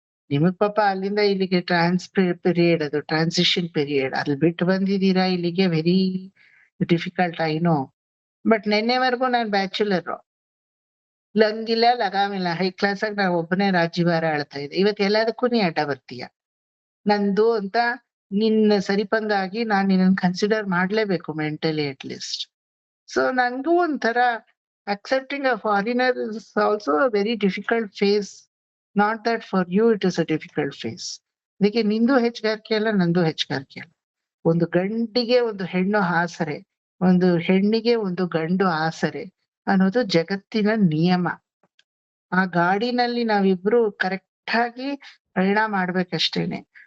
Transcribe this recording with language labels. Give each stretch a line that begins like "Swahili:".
Kannada: ನಿಮಗ್ ಪಾಪ ಅಲ್ಲಿಂದ ಇಲ್ಲಿಗೆ ಟ್ರಾನ್ಸಿಷನ್ ಪೀರಿಯಡ್, ಅಲ್ಲಿ ಬಿಟ್ಟು ಬಂದಿದ್ದೀರಾ ಇಲ್ಲಿಗೆ,
English: Very difficult I know.
Kannada: But ನೆನ್ನೆವರೆಗೂ non bachelor, ಲಂಗಿಲ್ಲ ಲಗಾಮಿಲ್ಲ, high class ಆಗಿ ನಾನು ಒಬ್ಬನೇ ರಾಜ್ಯಭಾರ ಆಳ್ತಾ ಇದ್ದೆ. ಇವತ್ತು ಎಲ್ಲದಕ್ಕೂ ನೀ ಅಡ್ಡ ಬರ್ತೀಯ. ನಂದು ಅಂತ ನಿನ್ನ ಸರಿಪಂಗಾಗಿ ನಾನ್ ನಿನ್ನ ಕನ್ಸಿಡರ್ ಮಾಡ್ಲೇಬೇಕು
English: Mentally at least. So
Kannada: ನನ್ಗೂ ಒಂಥರ
English: accepting a foreigner is also a very difficult phase not that for you it is a difficult phase.
Kannada: ಅದಕ್ಕೆ ನಿಂದು ಹೆಚ್ಚುಗಾರಿಕೆ ಅಲ್ಲ, ನಂದು ಹೆಚ್ಚುಗಾರಿಕೆ ಅಲ್ಲ. ಒಂದು ಗಂಡಿಗೆ ಒಂದು ಹೆಣ್ಣು ಆಸರೆ, ಒಂದು ಹೆಣ್ಣಿಗೆ ಒಂದು ಗಂಡು ಆಸರೆ ಅನ್ನೋದು ಜಗತ್ತಿನ ನಿಯಮ. ಆ ಗಾಡಿನಲ್ಲಿ ನಾವಿಬ್ರು ಕರೆಕ್ಟ್ ಆಗಿ ಪ್ರಯಾಣ ಮಾಡ್ಬೇಕಷ್ಟೇನೆ.